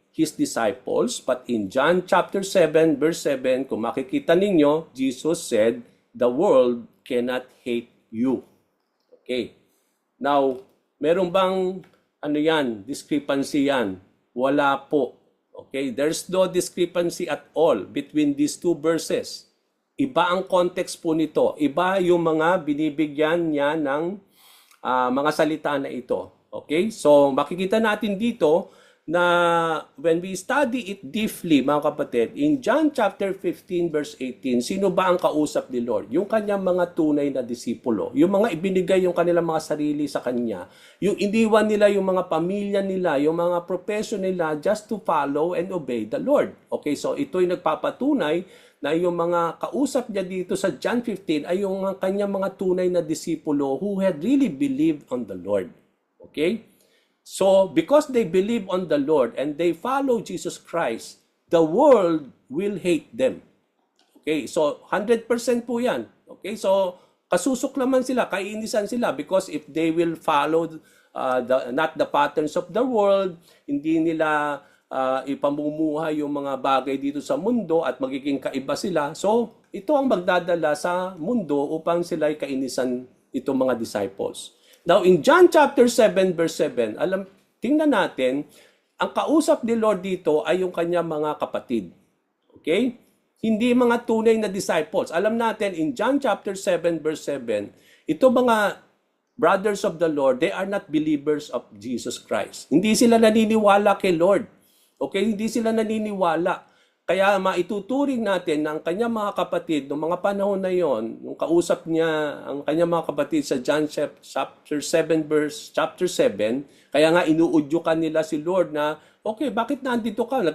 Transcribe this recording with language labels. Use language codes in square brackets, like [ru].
[en] His disciples. But in John chapter 7, verse 7, [tl] kung makikita ninyo, [en] Jesus said, the world cannot hate you. Okay. [tl] Now, meron bang discrepancy yan? Wala po. [en] Okay, there's no discrepancy at all between these two verses. [tl] Iba ang context po nito. Iba yung mga binibigyan niya ng mga salita na ito. Okay, so makikita natin dito na [en] when we study it deeply, [tl] mga kapatid, in John chapter 15 verse 18, sino ba ang kausap ni Lord? Yung kanyang mga tunay na disipulo. Yung mga ibinigay yung kanilang mga sarili sa kanya. Yung iniwan nila yung mga pamilya nila, yung mga profession nila [en] just to follow and obey the Lord. [tl] Okay, so ito'y nagpapatunay na yung mga kausap niya dito sa John 15 ay yung kanyang mga tunay na disipulo [en] who had really believed on the Lord. Okay? So, because they believe on the Lord and they follow Jesus Christ, the world will hate them. [tl] Okay, so 100% po yan. Okay, so kasusok naman sila, kainisan sila [en] because if they will follow not the patterns of the world, [tl] hindi nila ipamumuhay yung mga bagay dito sa mundo at magiging kaiba sila. So, ito ang magdadala sa mundo upang sila ay kainisan itong mga disciples. Now, in John chapter 7, verse 7, tingnan natin, ang kausap ni Lord dito ay yung kanya mga kapatid. Okay? Hindi mga tunay na disciples. Alam natin, [en] in John chapter 7, verse 7, ito mga brothers of the Lord, they are not believers of Jesus Christ. [tl] Hindi sila naniniwala kay Lord. Okay? Hindi sila naniniwala. Kaya maituturing natin na ang kanyang mga kapatid noong mga panahon na yon, nung kausap niya ang kanyang mga kapatid sa John chapter 7 verse chapter 7, kaya nga inuudyukan nila si Lord na, okay, bakit nandito ka?